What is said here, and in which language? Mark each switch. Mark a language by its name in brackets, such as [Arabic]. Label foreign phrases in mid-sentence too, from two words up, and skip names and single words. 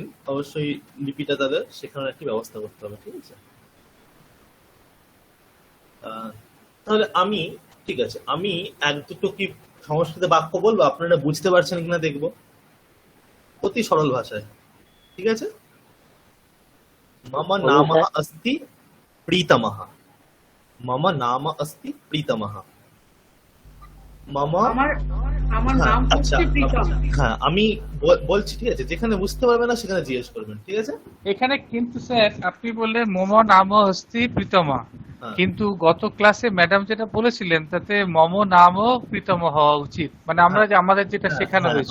[Bangla] অবশ্যই লিপিটা তাদের শেখানোর একটি ব্যবস্থা করতে হবে, ঠিক আছে? তাহলে আমি ঠিক আছে, আমি এক দুটো কি সংস্কৃত বাক্য বলবো, আপনারা বুঝতে পারছেন কিনা দেখবো, অতি সরল ভাষায়, ঠিক আছে? [Sanskrit] মম নাম अस्ति प्रीतमः, मम नाम अस्ति प्रीतमः, মম [Bangla] আমার নাম আচ্ছা হচ্ছে প্রীতম। হ্যাঁ আমি বলছি, ঠিক আছে? যেখানে বুঝতে পারবে না সেখানে জিজ্ঞেস করবেন, ঠিক আছে? এখানে কিন্তু স্যার আপনি বললেন [Sanskrit] মম নাম হস্তি প্রীতমা, [Bangla] কিন্তু গত ক্লাসে ম্যাডাম যেটা বলেছিলেন তাতে [Sanskrit] মম নামও প্রীতম [Bangla] হওয়া উচিত, মানে আমরা যে আমাদের যেটা শেখানো হয়েছে।